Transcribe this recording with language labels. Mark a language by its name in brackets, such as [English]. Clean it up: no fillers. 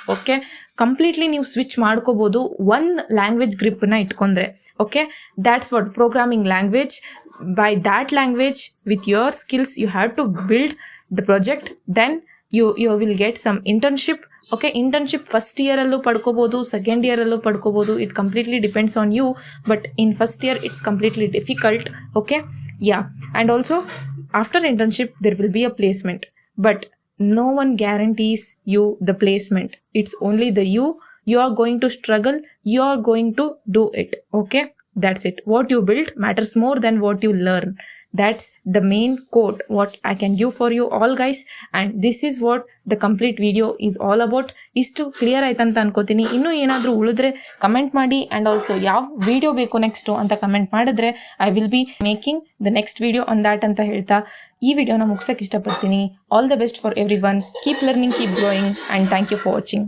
[Kannada] Okay, completely ನೀವು switch ಮಾಡ್ಕೋಬೋದು ಒಂದು ಲ್ಯಾಂಗ್ವೇಜ್ ಗ್ರಿಪ್ಪನ್ನ ಇಟ್ಕೊಂಡ್ರೆ. [English] Okay, that's what programming language. By that language, with your skills, you have to build the project. Then you will get some internship. Okay, internship first year [Kannada] allu padkobodu, [English] second year allu padkobodu. It completely depends on you. But in first year, it's completely difficult. Okay, yeah. And also, after internship, there will be a placement. But no one guarantees you the placement. It's only you are going to struggle. You are going to do it. Okay. That's it. What you build matters more than what you learn. That's the main quote what I can give for you all guys. And this is what the complete video is all about. [Kannada] ಇಷ್ಟು clear ಆಯ್ತಂತ ಅನ್ಕೋತೀನಿ. ಇನ್ನೂ ಏನಾದರೂ ಉಳಿದ್ರೆ comment ಮಾಡಿ. [English] and also [Kannada] ಯಾವ video ಬೇಕು next ಅಂತ comment ಮಾಡಿದ್ರೆ [English] I will be making the next video on that [Kannada] ಅಂತ ಹೇಳ್ತಾ ಈ ವಿಡಿಯೋನ ಮುಗಿಸೋಕೆ ಇಷ್ಟಪಡ್ತೀನಿ. [English] All the best for every one. Keep learning, keep growing, and thank you for watching.